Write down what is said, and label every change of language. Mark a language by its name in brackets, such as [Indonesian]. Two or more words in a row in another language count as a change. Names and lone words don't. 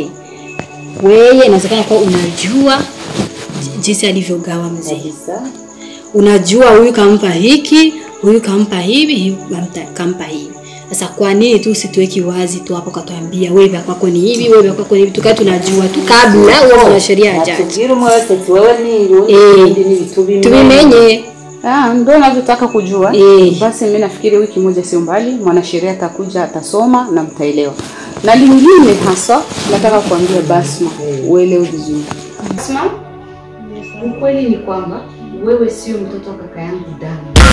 [Swahili] Wewe inawezekana kwa unajua jinsi alivyogawa mzee. Unajua huyu kampa hiki, huyu kampa hivi, kampa hivi. Sasa kwa nini tu usituweki wazi tu hapo katuambia wewe kwako ni hivi, wewe kwako ni hivi, tukae tunajua tu kabla wewe na sheria hajaje. [Rundi] Tugira mwese wewe ni tubimenye. [Swahili] Ndio ninavyotaka kujua. Basi mimi nafikiri wiki moja sio mbali mwanasheria atakuja atasoma na mtaelewa. Na lingine hasa nataka kuambia Basma uelewe vizuri. Basma? Ukweli ni kwamba wewe sio mtoto wa kaka yangu damu.